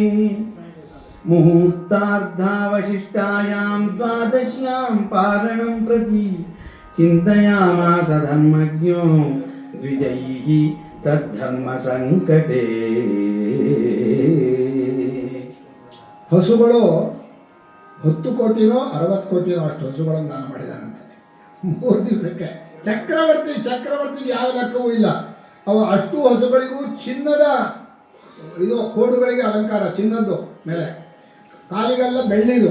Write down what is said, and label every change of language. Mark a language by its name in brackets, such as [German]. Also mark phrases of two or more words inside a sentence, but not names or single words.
[Sanskrit] मुहूर्तार्धावशिष्टायां द्वादश्यां पारणं प्रति चिन्तयामास धर्मज्ञो द्विजैः तद्धर्मसङ्कटे [Kannada] ಹಸುಗಳು 10 ಕೋಟಿನೋ 60 ಕೋಟಿನೋ ಅಷ್ಟು ಹಸುಗಳನ್ನು ದಾನ ಮಾಡಿದಾನಂತೆ 3 ದಿವಸಕ್ಕೆ. ಚಕ್ರವರ್ತಿಗೆ ಯಾವ ಲೆಕ್ಕವೂ ಇಲ್ಲ. ಅವ ಅಷ್ಟು ಹಸುಗಳಿಗೂ ಚಿನ್ನದ ಇದು ಕೋಡುಗಳಿಗೆ ಅಲಂಕಾರ, ಚಿನ್ನದ್ದು ಮೇಲೆ, ಕಾಲಿಗೆಲ್ಲ ಬೆಳ್ಳಿದು.